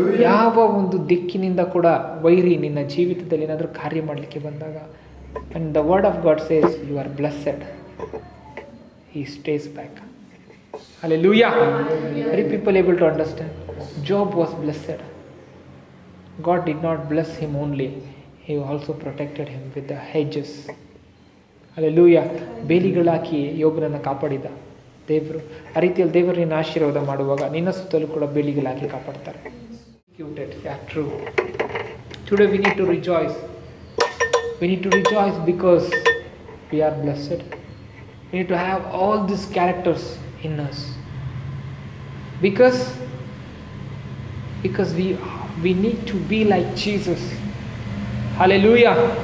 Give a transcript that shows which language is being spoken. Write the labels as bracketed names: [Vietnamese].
[Kannada] ಯಾವ ಒಂದು ದಿಕ್ಕಿನಿಂದ ಕೂಡ ವೈರಿ ನಿನ್ನ ಜೀವಿತದಲ್ಲಿ ಏನಾದರೂ ಕಾರ್ಯ ಮಾಡಲಿಕ್ಕೆ ಬಂದಾಗ, [English] and the word of God says you are blessed, he stays back. Hallelujah. Are people able to understand? Job was blessed. God did not bless him only, he also protected him with the hedges. [Kannada] Hallelujah. ಬೇಲಿಗಳಾಕಿ ಯೋಬನನ್ನು ಕಾಪಾಡಿದ ದೇವರು. ಆ ರೀತಿಯಲ್ಲಿ ದೇವರು ನಿನ್ನ ಆಶೀರ್ವಾದ ಮಾಡುವಾಗ ನಿನ್ನ ಸುತ್ತಲೂ ಕೂಡ ಬೇಲಿಗಳಾಕಿ ಕಾಪಾಡ್ತಾರೆ. [English] True. Today we need to rejoice. We need to rejoice because we are blessed. We need to have all these characters in us. Because we need to be like Jesus. Hallelujah.